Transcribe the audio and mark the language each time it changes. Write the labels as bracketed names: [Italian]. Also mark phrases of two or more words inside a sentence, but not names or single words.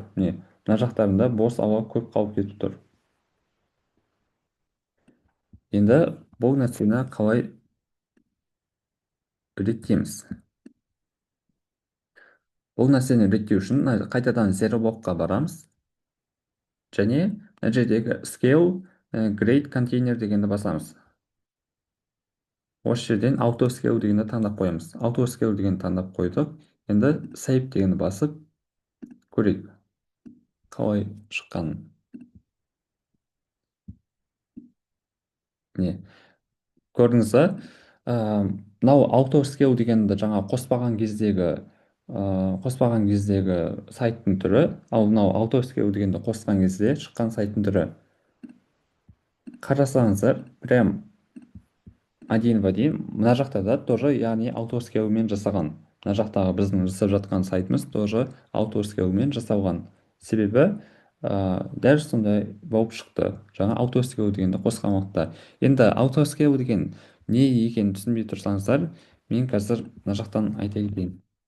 [Kazakh] Мына жақтарында бос ауа көп қалып кетіп тұр. Енді бұл нәрсені қалай реттейміз? Бұл нәрсені реттеу үшін қайтадан zero блокқа барамыз. Және мына жердегі [English] scale grade container [Kazakh] дегенді басамыз. Осы жерден [English] auto scale [Kazakh] дегенді таңдап қоямыз. [English] Auto scale [Kazakh] дегенді таңдап қойдық. Енді save дегенді басып көрейік қалай шыққанын. Көрдіңіз, мынау [English] auto scale [Kazakh] дегенді жаңа қоспаған кездегі сайттың түрі, ал мынау [English] auto scale [Kazakh] дегенді қосқан кезде шыққан сайттың түрі. қарасаңыздар [Russian] прям один в один [Kazakh] мына жақта да тоже яғни аутоскейлмен жасаған. Мына жақтағы біздің жасап жатқан сайтымыз тоже аутоскейлмен жасалған. Себебі дәл сондай болып шықты жаңа аутоскейл дегенді қосқан уақытта. Енді аутоскейл деген не екенін түсінбей тұрсаңыздар, мен қазір мына жақтан айта кетейін.